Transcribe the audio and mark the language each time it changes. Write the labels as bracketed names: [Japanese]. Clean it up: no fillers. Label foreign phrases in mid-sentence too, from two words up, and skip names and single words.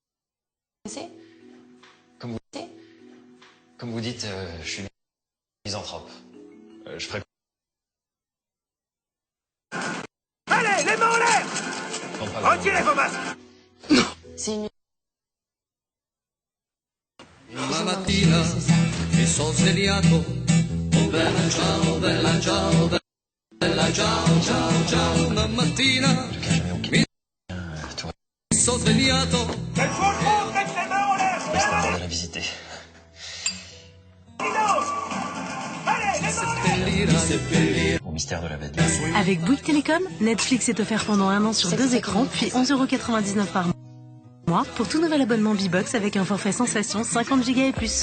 [French] Comme vous dites, je suis misanthrope. Je ferai... Allez, les mains en l'air! Retirez vos masques! C'est une... [Italian] Una mattina mi sono svegliato, oh bella ciao, bella ciao, ciao, ciao. Una mattina mi sono svegliato. Quel fuoco! [French] Mettez les mains en l'air! C'est un de la visiter. Au mystère de la bête. Avec Bouygues Télécom, Netflix est offert pendant un an sur 2 écrans, puis 11,99 € par mois pour tout nouvel abonnement B-Box avec un forfait sensation 50 Go et plus.